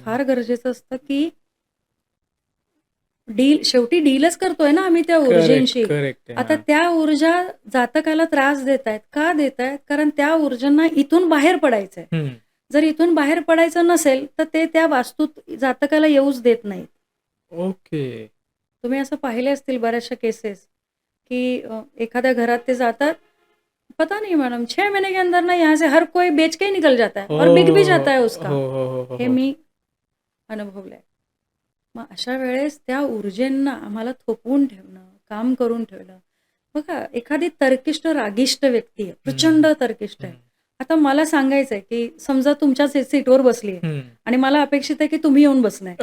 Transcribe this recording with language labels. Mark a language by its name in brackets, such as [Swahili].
[Marathi] फार गरजेचं असतं, की शेवटी डीलच करतोय ना आम्ही त्या [English] correct, [Marathi] ऊर्जेंशी. करेक्ट आहे. आता हां. त्या ऊर्जा जातकाला त्रास देतायत. का देतायत? कारण त्या ऊर्जांना इथून बाहेर पडायचंय. हं. जर इथून बाहेर पडायचं नसेल, तर ते त्या वास्तूत जातकाला येऊच देत नाहीत. [English] Okay. [Marathi] तुम्ही असं पाहिले असतील बऱ्याचशा केसेस, की एखाद्या घरात ते जातात, [Hindi] "पता नहीं मैडम 6 महीने के अंदर ना यहाँ से हर कोई बेच के ही निकल जाता है और बिक भी जाता है [Marathi] हो, [Hindi] उसका." [Marathi] हो, हो, हो, हो, हे हो. मी अनुभवलंय. मग अशा वेळेस त्या ऊर्जेंना आम्हाला थोपवून ठेवणं, काम करून ठेवणं. बघा एखादी तर्किष्ट, रागिष्ट व्यक्ती आहे, प्रचंड हं. तर्किष्ट आहे. हं. आता मला सांगायचंय, की समजा तुमच्या सीटवर बसली आहे हं. आणि मला अपेक्षित आहे, की तुम्ही येऊन बसलाय.